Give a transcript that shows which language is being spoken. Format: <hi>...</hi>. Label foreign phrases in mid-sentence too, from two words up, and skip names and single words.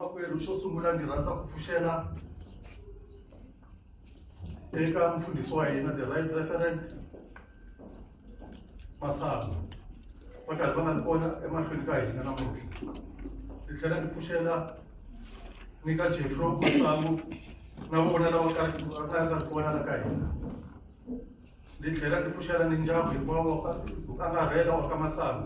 <ts>vamakwerhu xo sungula ndzi rhandza ku pfuxela eka mfundhisi wa hina</ts> <en>the right referent</en> <ts>Masangu va karhi va nga ni kona emahlweni ka hina namuntlha. Ndzi tlhela ndzi pfuxela ni ka Jeffro Masangu na vona lava nga kona la ka hina. Ndzi tlhela ndzi pfuxela ni ndyangu hinkwawo ku angarhela wa ka Masangu.</ts>